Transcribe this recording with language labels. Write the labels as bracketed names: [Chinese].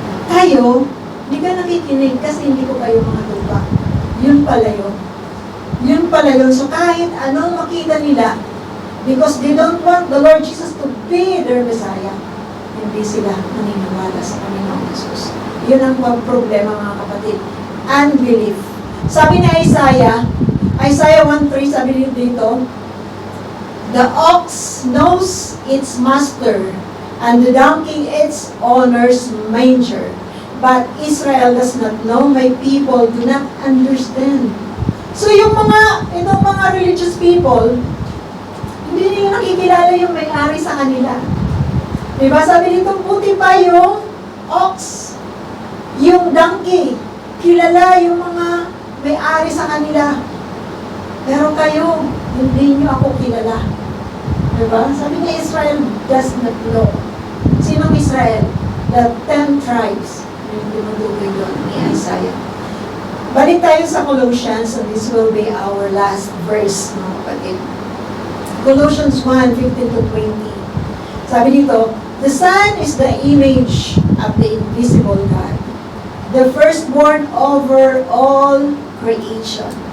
[Filipino] Tayo, hindi ka nakikinig kasi hindi ko kayo mga tupa. Yun pala yun. Yun pala yun. So kahit anong makita nila, [English] because they don't want the Lord Jesus to be their Messiah, [Filipino] hindi sila naniniwala sa Panginoong Jesus. Yun ang problema, mga kapatid. [English] Unbelief. [Filipino] Sabi ni Isaiah 1:3, sabi dito, [English] the ox knows its master, and the donkey its owner's manger. But Israel does not know, my people do not understand. [Filipino] So itong mga religious people, hindi nila nakikilala yung may-ari sa kanila. Diba? Sabi dito, buti pa yung ox, yung donkey, kilala yung mga may-ari sa kanila. Pero kayo, hindi nyo ako kilala. Diba? Sabi niya, [English] Israel does not know. [Filipino] Sinong Israel? [English] The 10 tribes. [Filipino] Yung tinutukoy doon ni Isaiah. Balik tayo sa [English] Colossians, and this will be our last verse, [Filipino] mga kapatid. [English] Colossians 1:15-20. [Filipino] Sabi dito, [English] the Son is the image of the invisible God, the firstborn over all creation.